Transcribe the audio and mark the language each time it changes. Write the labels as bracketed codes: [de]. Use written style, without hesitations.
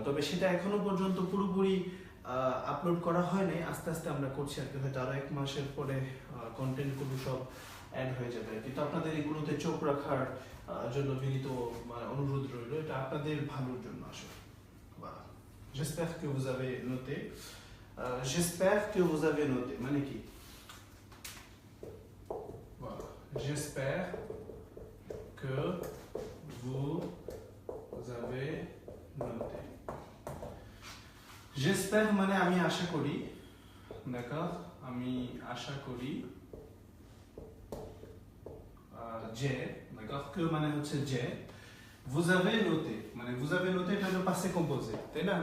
[bn] তবে সেটা এখনো পর্যন্ত পুরোপুরি আপলোড করা হয়নি, আস্তে আস্তে আমরা করছি আর কি। হয়তো আরো 1 মাসের পরে কন্টেন্টগুলো সব অ্যাড হয়ে যাবে। কিন্তু আপনাদের এগুলোতে চোখ রাখার জন্য বিনীত অনুরোধ রইল, এটা আপনাদের ভালোর জন্য আসলে। [fr] J'espère que vous avez noté. J'espère que vous avez noté. [bn] মানে কি? [fr] Voilà. J'espère que vous avez noté. [bn] J'espère মানে আমি আশা করি, d'accord? আমি আশা করি যে, d'accord? [fr] Que [bn] মানে হচ্ছে যে, [fr] vous avez noté মানে vous avez noté [bn] এটা হলো [fr] passé composé, [bn] তাই না?